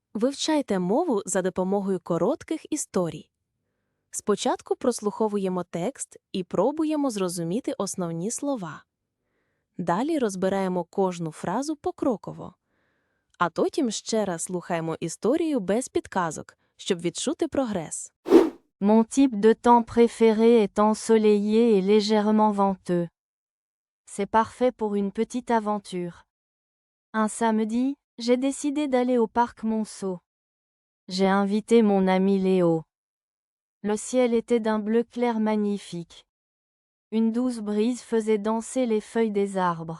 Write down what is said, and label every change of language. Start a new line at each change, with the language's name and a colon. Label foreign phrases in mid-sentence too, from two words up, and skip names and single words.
Ukrainian: Вивчайте мову за допомогою коротких історій. Спочатку прослуховуємо текст і пробуємо зрозуміти основні слова. Далі розбираємо кожну фразу покроково. А потім ще раз слухаємо історію без підказок, щоб відчути прогрес.
French: Mon type de temps préféré est ensoleillé et légèrement venteux. C'est parfait pour une petite aventure. Un samedi, j'ai décidé d'aller au parc Monceau. J'ai invité mon ami Léo. Le ciel était d'un bleu clair magnifique. Une douce brise faisait danser les feuilles des arbres.